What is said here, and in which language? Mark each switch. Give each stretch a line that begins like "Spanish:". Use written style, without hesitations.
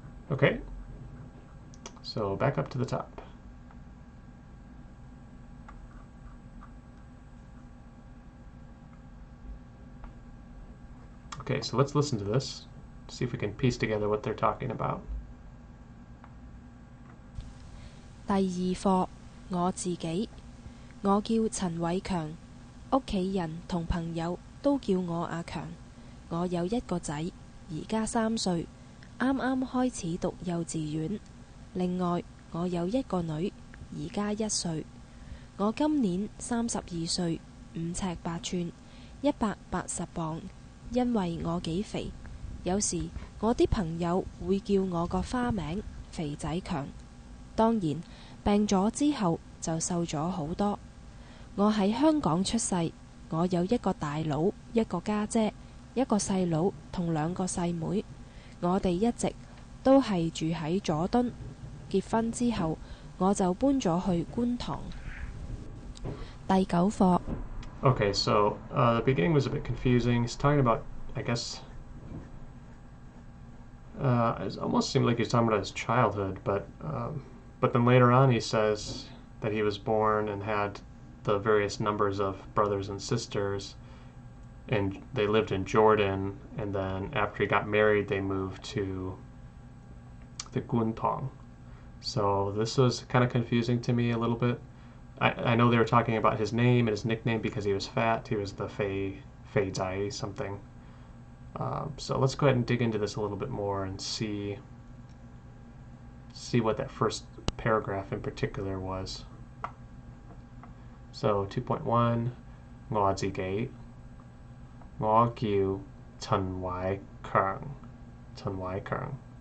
English: Okay, so back up to the top. Okay, so let's listen to this, see if we can piece together what they're talking about.
Cantonese: 第二課我自己，我叫陳偉強，屋企人同朋友都叫我阿強。我有一個仔，而家3歲，啱啱開始讀幼稚園。另外，我有一個女，而家1歲。我今年32歲，5尺8寸，180磅。因為我幾肥，有時我啲朋友會叫我個花名肥仔強。當然，病咗之後就瘦咗好多。我喺香港出世，我有一個大佬，一個家姐，一個細佬同2個細妹。我哋一直都係住喺佐敦。結婚之後，我就搬咗去觀塘。第9課。
English: Okay, so the beginning was a bit confusing. He's talking about, I guess, it almost seemed like he's talking about his childhood, but then later on he says that he was born and had the various numbers of brothers and sisters, and they lived in Jordan, and then after he got married, they moved to the Guntong. So this was kind of confusing to me a little bit. I know they were talking about his name and his nickname because he was fat. He was the Fei Zai something. So let's go ahead and dig into this a little bit more and see what that first paragraph in particular was.
Cantonese: So 2.1, 我自己，我叫陳偉強，陳偉強.